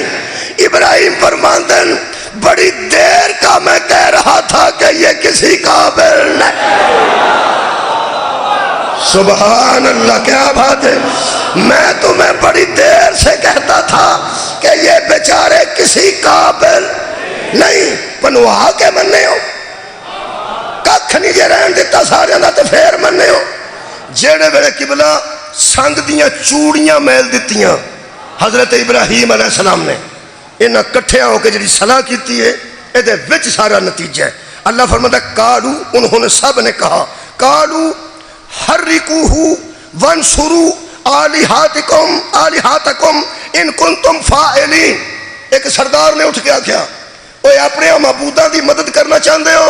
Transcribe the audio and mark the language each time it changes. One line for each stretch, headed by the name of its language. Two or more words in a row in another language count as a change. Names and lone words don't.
Urdu: ابراہیم فرماتے ہیں بڑی دیر کا میں کہہ رہا تھا کہ یہ کسی قابل نہیں۔
Arabic: سبحان اللہ،
Urdu: کیا بات ہے، میں تمہیں بڑی دیر سے کہتا تھا کہ یہ بیچارے کسی قابل نہیں،
Punjabi: پنوا کے مننے ہو، ککھ نہیں جے رہن دیتا سارے دا تے پھر مننے ہو۔ جیڑے ویلے قبلہ سنگ دیاں چوڑیاں میل دیتیاں حضرت ابراہیم علیہ السلام نے، انہاں کٹھیاں ہو کے جڑی صلاح کیتی ہے، اے دے وچ سارا نتیجہ ہے۔
Urdu: اللہ فرماتا ہے قالو، انہوں نے سب نے کہا،
Arabic: قالو حرکوہ وانصروا آلہاتکم ان کنتم فاعلین۔
Punjabi: ایک سردار نے اٹھ کے آکھیا، اوے اپنے معبوداں دی مدد کرنا چاہندے ہو؟